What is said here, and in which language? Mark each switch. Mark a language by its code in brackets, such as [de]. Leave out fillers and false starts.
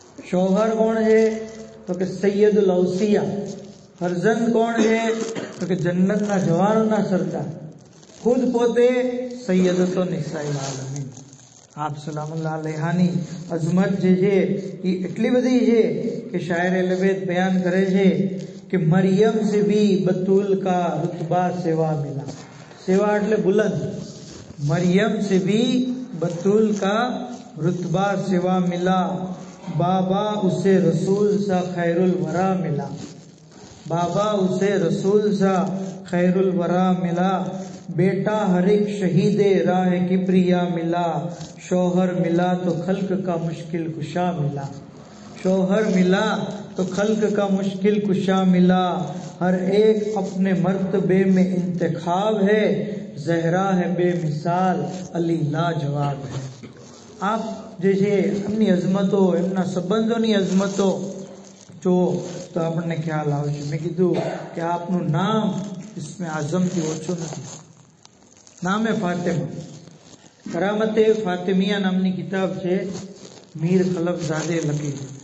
[gu] શોહર કોણ છે તો કે સૈયદુલ ઔસિયા. ફરજંદ કોણ છે તો કે જન્નતના જવાનોના સરદાર. ખુદ પોતે સૈયદતો નિસાઈલ આલમીન. આપ સલામુલ્લાહ અલૈહાની અઝમત જે છે એ એટલી બધી છે કે શાયર લબેદ બયાન કરે છે कि [hi] मरियम से भी बतूल का रुतबा सेवा मिला. [gu] सेवा એટલે बुलंद. [hi] मरियम से भी बतूल का रुतबा सेवा मिला. बाबा उसे रसूल सा खैरुल वरा मिला. बाबा उसे रसूल सा खैरुल वरा मिला. बेटा हर एक शहीदे राह किब्रिया मिला. शौहर मिला तो खल्क का मुश्किल कुशा मिला. शौहर मिला तो खल्क का मुश्किल कुशा मिला. हर एक अपने मर्तबे में इंतखाब है. ज़हरा है बेमिसाल, अली लाजवाब है. [gu] आप જે છે એમની અઝમતો, એમના સંબંધોની અઝમતો જો તો આપણને ખ્યાલ આવશે. મેં કીધું કે આપનું નામ ઇસ્મે આઝમથી ઓછું નથી. નામ હે ફાતિમા. કરામતે ફાતિમિયા નામની કિતાબ છે, મીર ખલફઝાદે લખી.